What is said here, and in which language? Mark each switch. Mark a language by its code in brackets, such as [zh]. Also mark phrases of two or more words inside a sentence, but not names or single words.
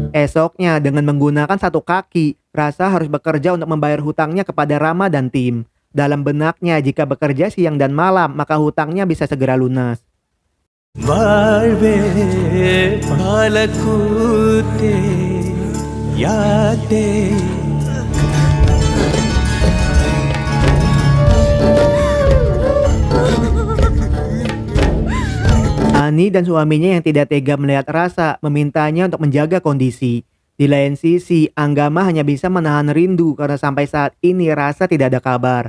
[id] Besoknya dengan menggunakan satu kaki, Rasa harus bekerja untuk membayar hutangnya kepada Rama dan tim. Dalam benaknya jika bekerja siang dan malam maka hutangnya bisa segera lunas. [ta] வாழ்வே பாலக்கூத்தே யாத்தே [id] Ani dan suaminya yang tidak tega melihat Rasa memintanya untuk menjaga kondisi. Di lain sisi, Anggama hanya bisa menahan rindu karena sampai saat ini Rasa tidak ada kabar.